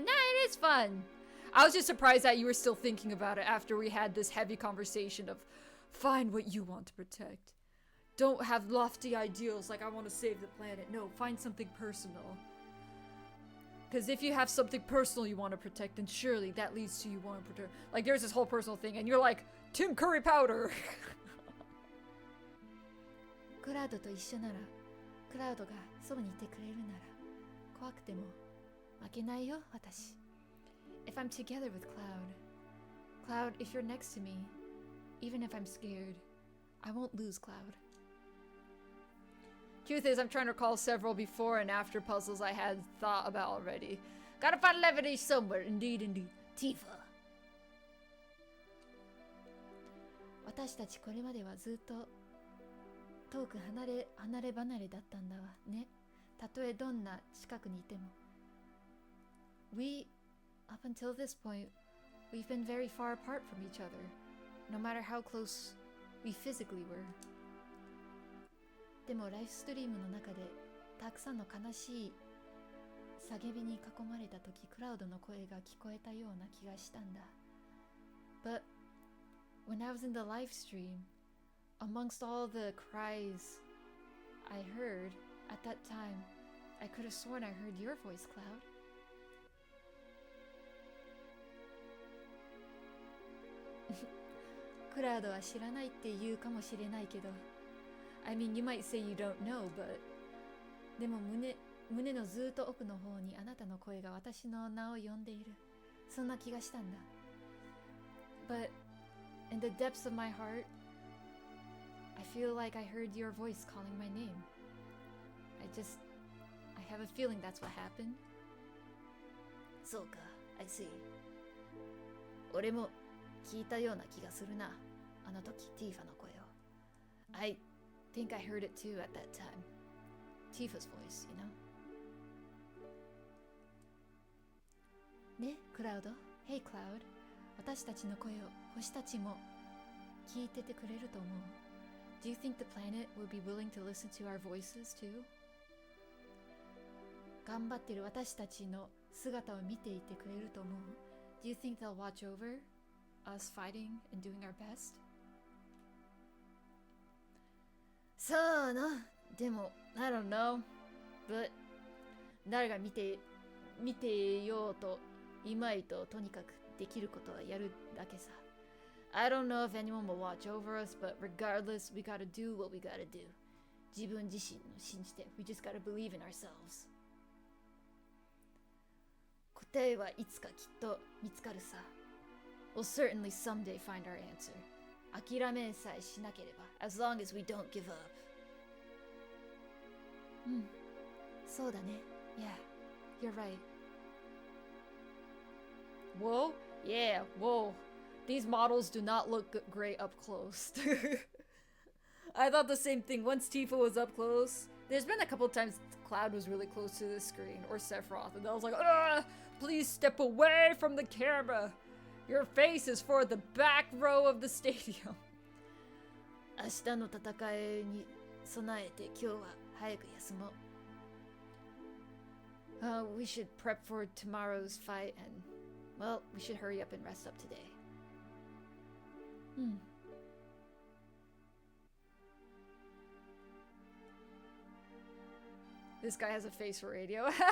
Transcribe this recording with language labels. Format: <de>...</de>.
<en>Nah, it is fun. I was just surprised that you were still thinking about it after we had this heavy conversation of find what you want to protect. Don't have lofty ideals like I want to save the planet. No, find something personal. Because if you have something personal you want to protect, then surely that leads to you want to protect. Like, there's this whole personal thing, and you're like, Tim Curry powder!</en> <ja>クラウドと一緒なら、クラウドがそばにいてくれるなら、怖くても負けないよ、私。</ja> <en>If I'm together with Cloud, if you're next to me, even if I'm scared, I won't lose, Cloud. Truth is, I'm trying to recall several before and after puzzles I had thought about already. Gotta find levity somewhere, indeed, indeed. Tifa.</en> <ja>私たちこれまではずっと遠く離れ離れだったんだわね。たとえどんな近くにいても。</ja> <en>We, up until this point, we've been very far apart from each other, no matter how close we physically were.</en> <ja>でもライフストリームの中でたくさんの悲しい叫びに囲まれた時、クラウドの声が聞こえたような気がしたんだ。</ja> <en>But when I was in the live stream, amongst all the cries I heard at that time, I could have sworn I heard your voice, Cloud.</en> <ja>クラウドは知らないって言うかもしれないけど、</ja> <en>I mean, you might say you don't know, but</en> <ja>でも胸のずっと奥の方にあなたの声が私の名を呼んでいる。そんな気がしたんだ。</ja> <en>But in the depths of my heart, I feel like I heard your voice calling my name. I have a feeling that's what happened.</en> <ja>そうか、</ja> <en>I see.</en> <ja>俺も聞いたような気がするな。あの時、ティーファの声を。</ja> <en>I think I heard it too at that time. Tifa's voice, you know? ね、クラウド。Hey, Cloud.</en> <ja>私たちの声を星たちも聞いててくれると思う。</ja> <en>Do you think the planet would be willing to listen to our voices too?</en> <ja>頑張ってる私たちの姿を見ていてくれると思う。</ja> <en>Do you think they'll watch over us fighting and doing our best?</en> <ja>さあな。</ja> <en>でも、I don't know.</en> <ja>But 誰が見てようといまいととにかくできることはやるだけさ。</ja> <en>I don't know if anyone will watch over us, but regardless, we gotta do what we gotta do.</en> <ja>自分自身を信じて。</ja> <en>We just gotta believe in ourselves.</en> <ja>答えはいつかきっと見つかるさ。</ja> <en>We'll certainly someday find our answer.</en> <ja>諦めさえしなければ。</ja> <en>As long as we don't give up.</en> <ja>うん、そうだね。</ja> <en>Yeah, you're right. Whoa? Yeah, whoa. These models do not look great up close. I thought the same thing once Tifa was up close. There's been a couple of times Cloud was really close to the screen, or Sephiroth, and I was like, please step away from the camera. Your face is for the back row of the stadium.</en> <ja>明日の戦いに備えて今日は早く休もう。</ja> <en>We should prep for tomorrow's fight and, well, we should hurry up and rest up today.</en> <ja>うん。</ja> <en>This guy has a face for radio.</en>